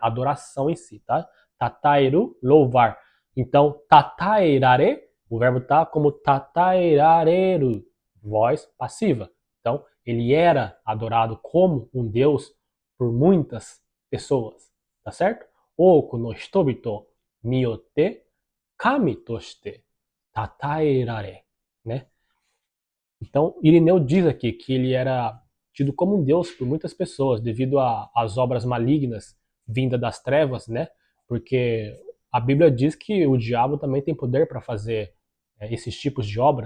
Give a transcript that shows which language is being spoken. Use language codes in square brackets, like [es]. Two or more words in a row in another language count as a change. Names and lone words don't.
[pt] Adoração em si, tá? Tataeru, louvar. Então, tataerare, o verbo tá como tataerareru, voz passiva. Então, ele era adorado como um deus por muitas pessoas, tá certo? [ja] 多くの人々によって神として称えられ, [pt] né? Então, Irineu diz aqui que ele era tido como um deus por muitas pessoas devido às obras malignas vindas das trevas, né? Porque a Bíblia diz que o diabo também tem poder para fazer esses tipos de obra.